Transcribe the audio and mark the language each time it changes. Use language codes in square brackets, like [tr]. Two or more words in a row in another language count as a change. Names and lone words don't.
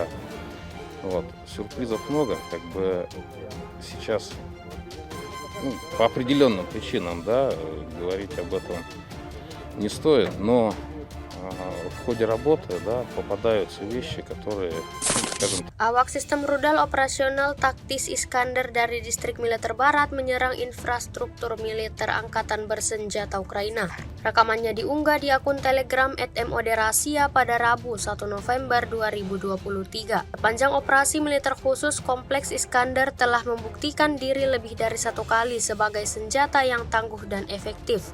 [ru] Сюрпризов много, сейчас по определенным причинам, говорить об этом не стоит, но в ходе работы, попадаются вещи, которые, скажем... [id] Awak sistem rudal operasional taktis Iskander dari distrik militer barat menyerang infrastruktur militer angkatan bersenjata Ukraina. Rekamannya diunggah di akun Telegram @MODerasia pada Rabu 1 November 2023. Sepanjang operasi militer khusus, kompleks Iskander telah membuktikan diri lebih dari satu kali sebagai senjata yang tangguh dan efektif.